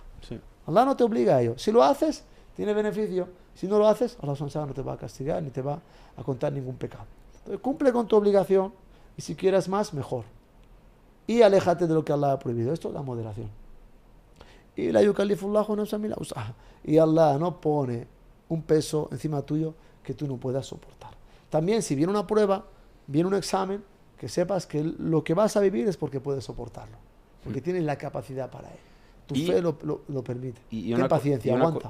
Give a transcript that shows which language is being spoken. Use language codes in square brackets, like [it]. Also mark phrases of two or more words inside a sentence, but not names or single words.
[es] Sí. Allah no te obliga a ello. Si lo haces, tiene beneficio. Si no lo haces, Allah no te va a castigar ni te va a contar ningún pecado. Entonces, cumple con tu obligación y si quieres más, mejor. Y aléjate de lo que Allah ha prohibido. Esto es la moderación. Y [ar] لا يكلف الله نفسا إلا وسعها. [es] Y Allah no pone un peso encima tuyo que tú no puedas soportar. También, si viene una prueba, viene un examen, que sepas que lo que vas a vivir es porque puedes soportarlo. Porque tienes la capacidad para ello. Tu fe lo permite. Ten paciencia, aguanta.